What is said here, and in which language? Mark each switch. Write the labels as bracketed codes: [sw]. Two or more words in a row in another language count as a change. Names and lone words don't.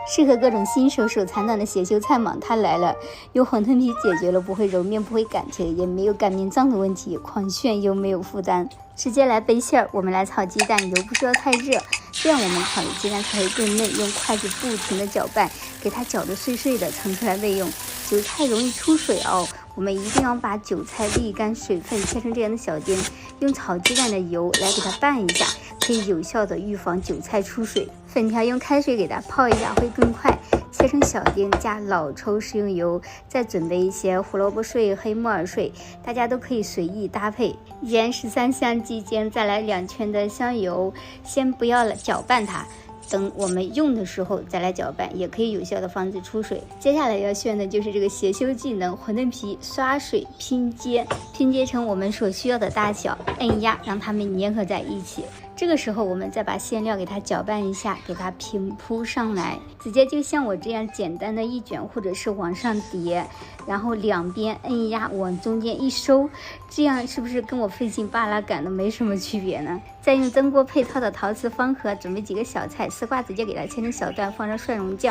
[zh] 適合各种新手手殘黨的血修菜茼，它来了！用馄饨皮解決了不會揉面、不會擀皮，也沒有擀面髒的問題，狂炫又沒有負擔。直接來備餡兒，我們來炒雞蛋，油不需要太熱，這樣我們烤的雞蛋才會更嫩。用筷子不停的攪拌，給它攪得碎碎的，盛出來備用。韭菜容易出水哦，我們一定要把韭菜瀝乾水分，切成這樣的小丁，用炒雞蛋的油來給它拌一下，可以有效的預防韭菜出水。粉條用開水給它泡一下會更快，切成小丁，加老抽食用油，再準備一些胡蘿蔔碎、黑木耳碎，大家都可以隨意搭配。鹽13香雞精，再來2 圈的香油，先不要攪拌它，等我們用的時候再來攪拌，也可以有效的防止出水。接下來要炫的就是这個血修技能，馄饨皮刷水拼接成我們所需要的大小，按壓讓它們粘合在一起。這個時候我們再把餡料給它攪拌一下，給它平鋪上來，直接就像我這樣簡單的一卷，或者是往上疊，然後兩邊按壓往中間一收，這樣是不是跟我費勁巴拉擀的沒什麼區別呢？再用蒸鍋配套的陶瓷方盒準備幾個小菜，絲瓜直接給它切成小段，放上蒜蓉醬。